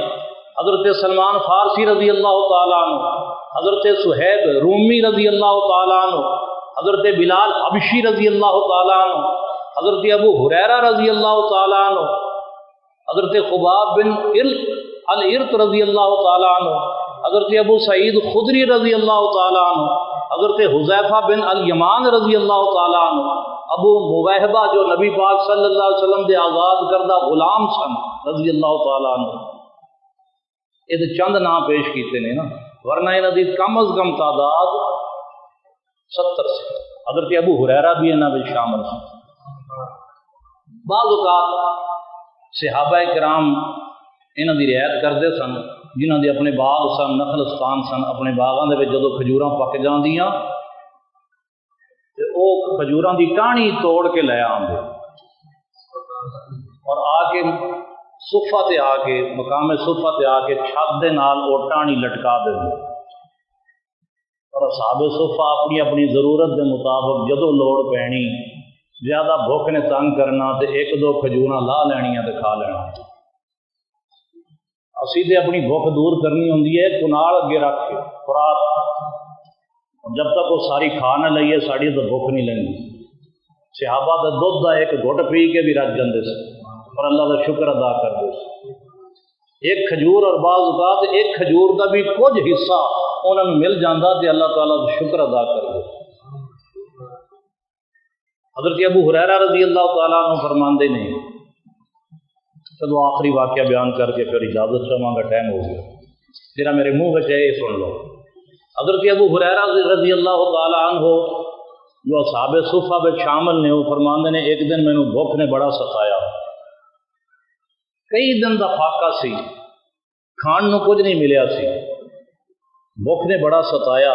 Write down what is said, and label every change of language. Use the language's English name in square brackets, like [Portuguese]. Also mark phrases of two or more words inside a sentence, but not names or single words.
[Punjabi] حضرت سلمان فارسی رضی اللہ تعالیٰ عنہ، حضرت صہیب رومی رضی اللہ تعالیٰ عنہ، حضرت بلال حبشی رضی اللہ تعالیٰ عنہ، حضرت ابو ہریرہ رضی اللہ تعالیٰ عنہ، حضرت خباب بن الارت رضی اللہ تعالیٰ عنہ، حضرت ابو سعید خدری رضی اللہ تعالیٰ عنہ، حضرت حذیفہ بن الیمان رضی اللہ تعالیٰ عنہ، ابو موہبہ جو نبی پاک صلی اللہ علیہ وسلم دے آزاد کردہ غلام سن رضی اللہ تعالیٰ عنہ۔ یہ چند نام پیش کیتے نے نا، ورنہ انہاں دی کم از کم تعداد 70 سے۔ حضرت ابو ہریرہ بھی انہاں وچ شامل ہیں۔ بعض اوقات صحابہ کرام انہاں دی رعایت کرتے سن، جنہاں دے اپنے باغ سن، نخلستان سن، اپنے باغاں دے وچ جدوں کھجوراں پک جاندیاں تے او کھجوراں دی ٹہنی توڑ کے لے آندے اور آ کے صفہ تے آ کے مقام صفہ تے آ کے چھت دے نال او ٹہنی لٹکا دیندے، اور اصحاب صفہ اپنی اپنی ضرورت دے مطابق جدوں لوڑ پینی، زیادہ بھوک نے تنگ کرنا تے ایک دو کھجوراں لا لینیاں تے کھا لینا۔ اسی تے اپنی بھوک دور کرنی ہوندی ہے کنال اگے رکھ کے خوراک، جب تک وہ ساری کھا نہ لئیے ساڑی تو بھوک نہیں لگی۔ صحابہ دا دودھ دا ایک گھٹ پی کے بھی رج جاندے سے اور اللہ کا شکر ادا کرتے سے۔ ایک کھجور اور بعض اوقات ایک کھجور دا بھی کچھ حصہ انہوں نے مل جاندہ تے اللہ تعالیٰ کا شکر ادا کرتے۔ [Urdu] حضرت ابو ہریرہ رضی اللہ تعالیٰ عنہ [Punjabi] فرماندے نے، [Urdu] چلو آخری واقعہ بیان کر کے پھر اجازت چاہوں گا، ٹائم ہو گیا، میرا میرے منہ بچ ہے، یہ سن لو۔ [Punjabi] حضرت ابو ہریرہ رضی اللہ تعالیٰ عنہ جو اصحاب صفہ میں شامل نے، وہ فرماندے نے ایک دن مینوں بھوک نے بڑا ستایا، کئی دن دا فاقہ سی، کھان نو کچھ نہیں ملیا سی، بھوک نے بڑا ستایا۔